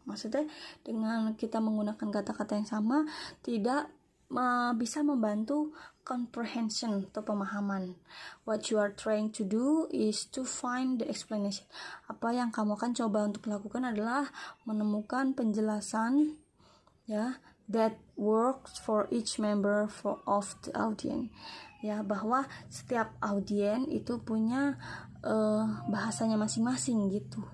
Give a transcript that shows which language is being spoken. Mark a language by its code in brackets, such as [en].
[id] Maksudnya dengan kita menggunakan kata-kata yang sama tidak bisa membantu comprehension atau pemahaman. [en] What you are trying to do is to find the explanation. [id] Apa yang kamu akan coba untuk lakukan adalah menemukan penjelasan ya, [en] that works for each member of the audience. [id] Ya, bahwa setiap audien itu punya bahasanya masing-masing gitu.